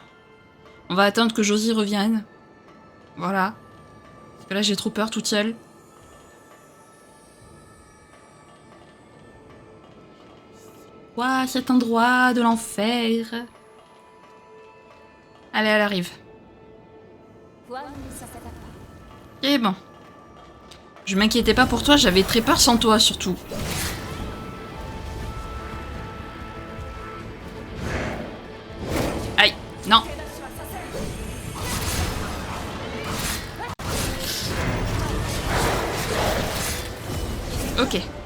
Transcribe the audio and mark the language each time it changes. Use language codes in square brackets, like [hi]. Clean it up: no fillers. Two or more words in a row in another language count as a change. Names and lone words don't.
[fr] On va attendre que Josie revienne. Voilà. Parce que là, j'ai trop peur toute seule. Ouah, cet endroit de l'enfer. Allez, elle arrive. [ja] 不安にさせたか [fr] Et bon. Je m'inquiétais pas pour toi, j'avais très peur sans toi, surtout. Aïe, non. Ok.